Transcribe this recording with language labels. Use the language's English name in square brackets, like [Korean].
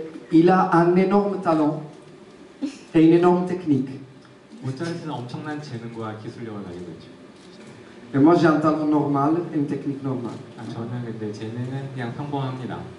[French] Il a un énorme talent et une énorme technique. [Korean] 모차르트는 엄청난 재능과 기술력을 가지고 있죠. [French] Et moi, j'ai un talent normal et une technique normale. [Korean] 아, 저는 근데 재능은 그냥 평범합니다.